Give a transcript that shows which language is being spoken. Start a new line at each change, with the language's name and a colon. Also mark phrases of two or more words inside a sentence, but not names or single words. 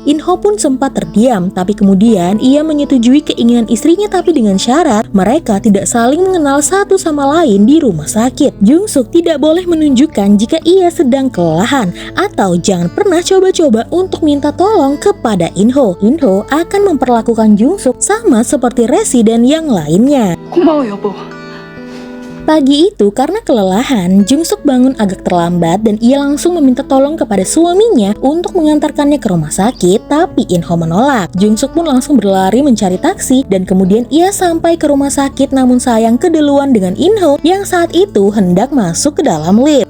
Indonesian: In-ho pun sempat terdiam, tapi kemudian ia menyetujui keinginan istrinya tapi dengan syarat mereka tidak saling mengenal satu sama lain di rumah sakit. Jung-suk tidak boleh menunjukkan jika ia sedang kelelahan atau jangan pernah coba-coba untuk minta tolong kepada In-ho. In-ho akan memperlakukan Jung-suk sama seperti residen yang lainnya.
Korean: 고마워 여보.
Indonesian: Pagi itu karena kelelahan, Jung-suk bangun agak terlambat dan ia langsung meminta tolong kepada suaminya untuk mengantarkannya ke rumah sakit, tapi In-ho menolak. Jung-suk pun langsung berlari mencari taksi dan kemudian ia sampai ke rumah sakit namun sayang keduluan dengan In-ho yang saat itu hendak masuk ke dalam lift.